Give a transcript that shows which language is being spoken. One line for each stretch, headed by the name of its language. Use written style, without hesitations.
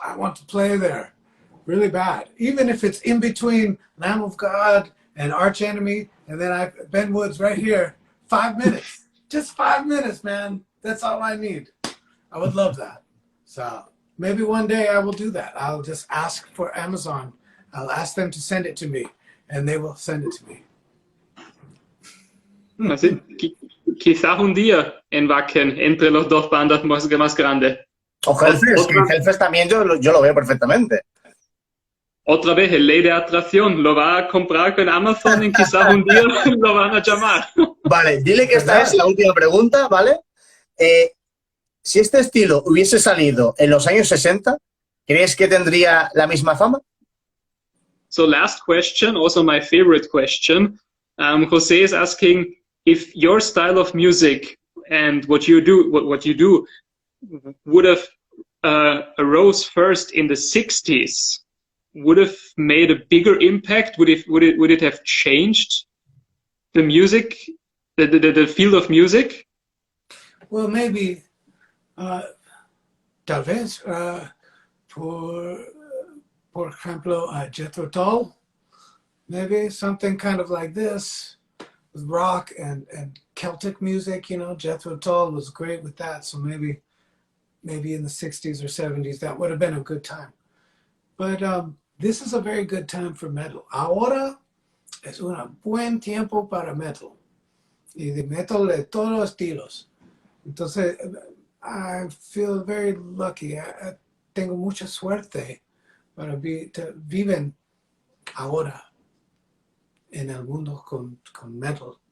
English: I want to play there really bad. Even if it's in between Lamb of God and Arch Enemy, and then Ben Woods right here. 5 minutes. Just 5 minutes, man. That's all I need. I would love that. So maybe one day I will do that. I'll just ask for Amazon. I'll ask them to send it to me, and they will send it to me.
Spanish: Así, quizás un día en Wacken, entre los dos bandas más grandes. O Hellfest, que Hellfest también yo lo veo perfectamente. Otra vez, el ley de atracción, lo va a comprar con Amazon y quizás un día lo van a llamar. Vale, dile que esta es la última pregunta, ¿vale? Si este estilo hubiese salido en los años 60, ¿crees que tendría la misma fama?
English: So last question, also my favorite question. Jose is asking if your style of music and what you do would have arose first in the 60s, would have made a bigger impact? Would it have changed the music, the field of music? Well, maybe,
Spanish: tal vez, por ejemplo,
English: Jethro Tull, maybe something kind of like this with rock and Celtic music. You know, Jethro Tull was great with that. So maybe in the 60s or 70s, that would have been a good time. But this is a very good time for metal.
Spanish: Ahora es un buen tiempo para metal. Y de metal de todos los estilos. Entonces,
English: I feel very lucky.
Spanish: Tengo mucha suerte para viven ahora en el mundo con metal.